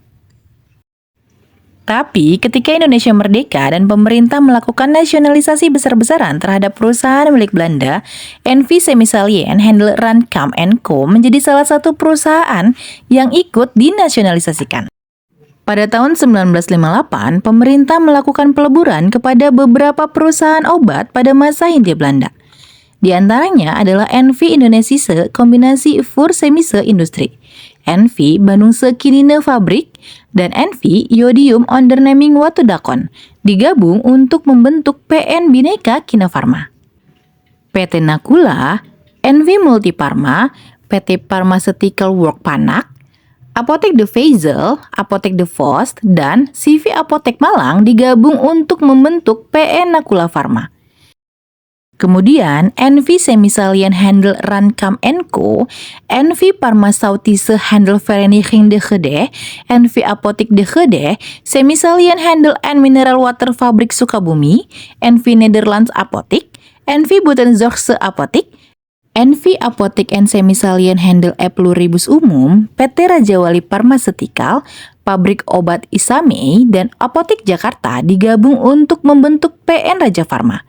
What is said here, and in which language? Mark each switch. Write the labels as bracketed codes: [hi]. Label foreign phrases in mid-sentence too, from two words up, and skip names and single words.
[id] Tapi ketika Indonesia merdeka dan pemerintah melakukan nasionalisasi besar-besaran terhadap perusahaan milik Belanda, NV Semisalien Handel Randkamp Co. menjadi salah satu perusahaan yang ikut dinasionalisasikan. Pada tahun 1958, pemerintah melakukan peleburan kepada beberapa perusahaan obat pada masa Hindia Belanda. Di antaranya adalah NV Indonesische Kombinasi voor Chemische Industrie, NV Bandungse Kinine Fabrik, dan NV Iodium Onderneming Watudakon, digabung untuk membentuk PN Bhinneka Kina Farma. PT Nakula, NV Multiparma, PT Pharmaceutical Work Panak, Apotek de Vezel, Apotek de Vos, dan CV Apotek Malang digabung untuk membentuk PN Nakula Farma. Kemudian, NV Semisalien Handel Randkamp Co., NV Farmaceutische Handelvereniging de Gede, NV Apotek de Gede, Semisalien Handel en Mineral Water Fabrik Sukabumi, NV Nederlands Apotek, NV Buitenzorgse Apotek, NV Apotek en Semisalien Handel E Pluribus Umum, PT Raja Wali Pharmaceutical, Pabrik Obat Isame, dan Apotek Jakarta digabung untuk membentuk PN Raja Farma.